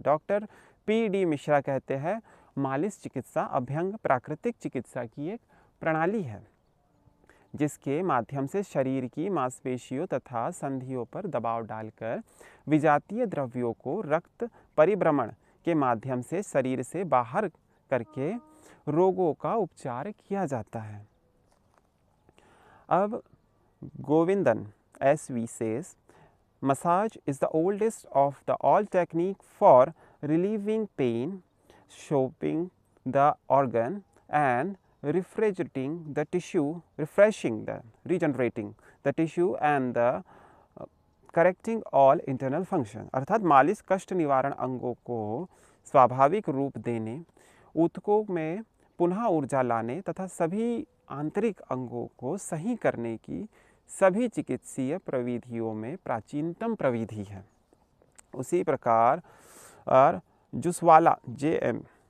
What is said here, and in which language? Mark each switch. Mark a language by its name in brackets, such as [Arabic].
[Hindi] Doctor P.D. Mishra कहते हैं, मालिश चिकित्सा अभ्यंग प्राकृतिक चिकित्सा की एक प्रणाली है जिसके माध्यम से शरीर की मांसपेशियों तथा संधियों पर दबाव डालकर विजातीय द्रव्यों को रक्त परिभ्रमण के माध्यम से शरीर से बाहर करके रोगों का उपचार किया जाता है। अब Govindan S.V. [English] says, massage is the oldest of the all technique for relieving pain, shaping the organ and refrigerating the tissue, regenerating the tissue and the correcting all internal function। [Hindi] अर्थात मालिश कष्ट निवारण अंगों को स्वाभाविक रूप देने, ऊतकों में पुनः ऊर्जा लाने तथा सभी आंतरिक अंगों को सही करने की सभी चिकित्सीय प्रविधियों में प्राचीनतम प्रविधि है। उसी प्रकार और जुसवाला J.M.